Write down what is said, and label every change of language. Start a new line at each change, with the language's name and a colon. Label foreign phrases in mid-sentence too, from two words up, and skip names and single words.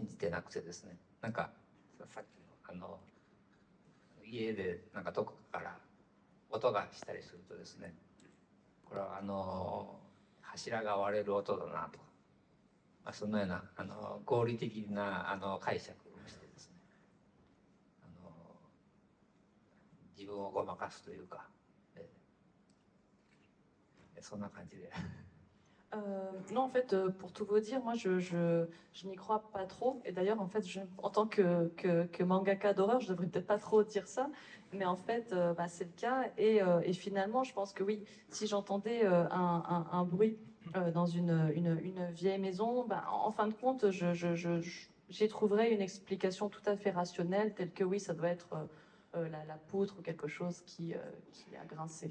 Japanese: じてなくてですね、なんかさっきの家でなんかどこかから音がしたりするとですね、これは柱が割れる音だなとか、そのような合理的な解釈をしてですね、自分をごまかすというか、そんな感じで。
French: Non, en fait, pour tout vous dire, moi, je n'y crois pas trop. Et d'ailleurs, en fait, en tant que mangaka d'horreur, je devrais peut-être pas trop dire ça. Mais en fait, c'est le cas. Et finalement, je pense que oui, si j'entendais un bruit dans une vieille maison, en fin de compte, j'y trouverais une explication tout à fait rationnelle, telle que oui, ça doit être la poutre ou quelque chose qui a grincé.